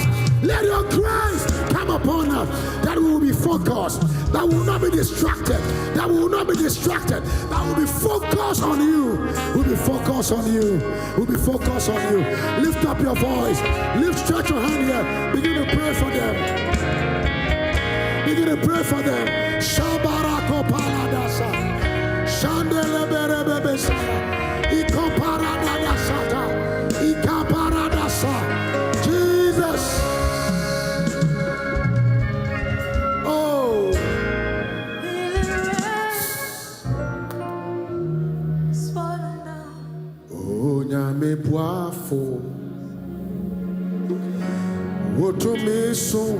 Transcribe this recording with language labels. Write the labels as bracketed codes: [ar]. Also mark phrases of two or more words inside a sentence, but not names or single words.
[en] Let your grace come upon us, that we will be focused, that we will not be distracted, that we will not be distracted, that we will be focused on you. We'll be focused on you. We'll be focused on you. Lift up your voice. Stretch your hand here. Begin to pray for them. Begin to pray for them. Shabarako paladasa. Shandele berebebesa. Ikoparadadasata. Ikaparadasa. Jesus. Oh. [ak] Oh, nyame boafo. Woto meso.